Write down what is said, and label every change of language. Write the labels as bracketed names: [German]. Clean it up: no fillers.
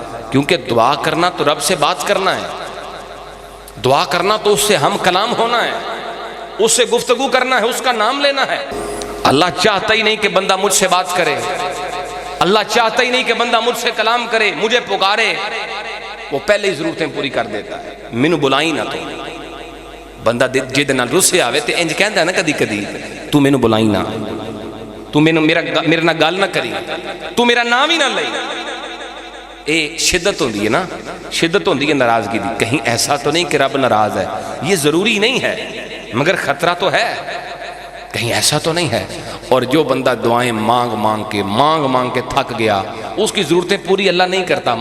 [Urdu] کیونکہ دعا کرنا تو رب سے بات کرنا ہے، دعا کرنا تو اس سے ہم کلام ہونا ہے، اس سے گفتگو کرنا ہے، اس کا نام لینا ہے. اللہ چاہتا ہی نہیں کہ بندہ مجھ سے بات کرے، اللہ چاہتا ہی نہیں کہ بندہ مجھ سے کلام کرے، مجھے پکارے. وہ پہلے ہی ضرورتیں پوری کر دیتا ہے. [Punjabi] مینوں بلائی نہ تو بندہ جد نہ رسے آوے تے انج کہندا ہے نا کدی کدی تو مینوں بلائی نہ، تو میرے نہ گل نہ کری، تو میرا نام ہی نہ لئی. اے شدت ہوندی ہے نا، شدت ہوندی ہے ناراضگی دی. [Urdu] کہیں ایسا تو نہیں کہ رب ناراض ہے، یہ ضروری نہیں ہے مگر خطرہ تو ہے، کہیں ایسا تو نہیں ہے. اور جو بندہ دعائیں مانگ مانگ کے تھک گیا، اس کی ضرورتیں پوری اللہ نہیں کرتا.